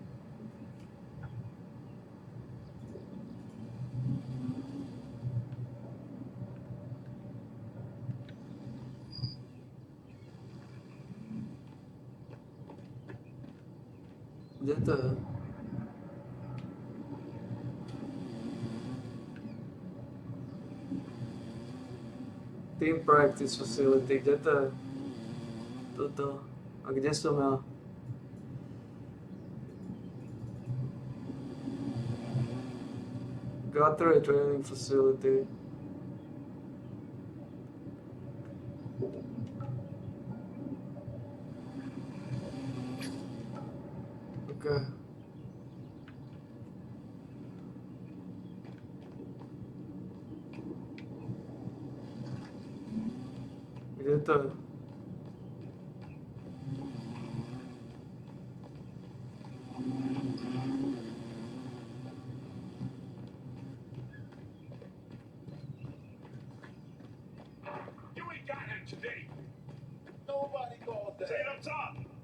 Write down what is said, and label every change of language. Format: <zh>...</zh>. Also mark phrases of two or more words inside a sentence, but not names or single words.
<sk>Kde to je?</sk> <en>Team practice facility,</en> <sk>kde to je? Toto. A kde som ja?</sk> <en>Gatorade training facility. Okay.</en> <sk>Kde to je?</sk> <en>You ain't got him today. Nobody called that. Say it up top.</en>